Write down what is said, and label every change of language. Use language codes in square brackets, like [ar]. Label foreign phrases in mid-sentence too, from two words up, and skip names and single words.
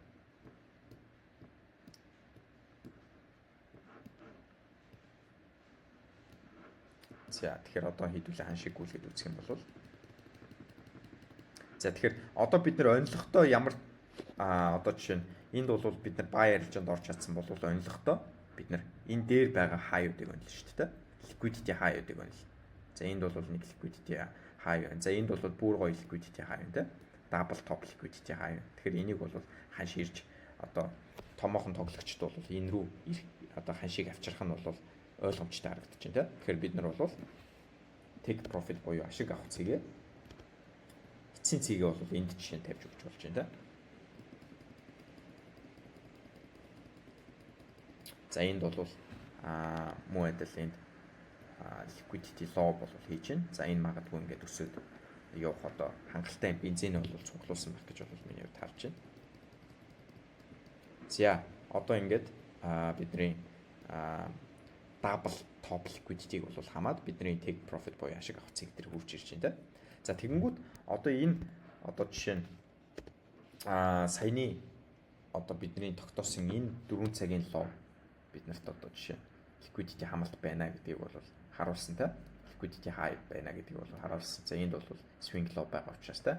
[mn] За тэгэхээр одоо хийдүүлээ ханшиг гүйлгээд үзэх юм бол за тэгэхээр одоо бид нэр онцлогтой ямар одоо жишээ нь энд бол бид нар buy арилжаанд орж чадсан бол онцлогтой бид нар энэ дээр байгаа хаяудыг онлоо шүү дээ. [en] Liquidity highs [mn] онлоо. За энд бол нэг [en] liquidity high [mn] байна. За энд бол бүр гоё [en] liquidity high [mn] байна те. [en] Double top liquidity high. [mn] Тэгэхээр энийг бол ханш ирж одоо томоохон тоглогчд бол энэ рүү одоо ханшийг авчрах нь бол ойлгомжтой харагдаж байна те. Тэгэхээр бид нар бол [en] take profit [mn] буюу ашиг авах цэгээ эцсийн цэгээ бол энд жишээ нь тавьж өгч болж байна те. За энд бол муу адил энд [en] liquidity low [mn] бол хийж байна. За энэ магадгүй ингээд өсөд явах одоо хангалттай бензин бол цуглуулсан байх гэж бол миний хувьд харж байна. За одоо ингээд бидний [en] double top liquidity- [mn] г бол хамаад бидний [en] take profit [mn] буюу ашиг авах цэг дээр хурж ирж байна те. За тэгэнгүүт одоо энэ одоо жишээ нь саяны одоо бидний тогтоосон энэ 4 цагийн low бид нарт одоо жишээ liquidity хамалт байна гэдгийг бол харуулсан те. [en] Liquidity high [mn] байна гэдгийг бол харуулсан. За энд бол [en] swing low [mn] байгаа учраас те.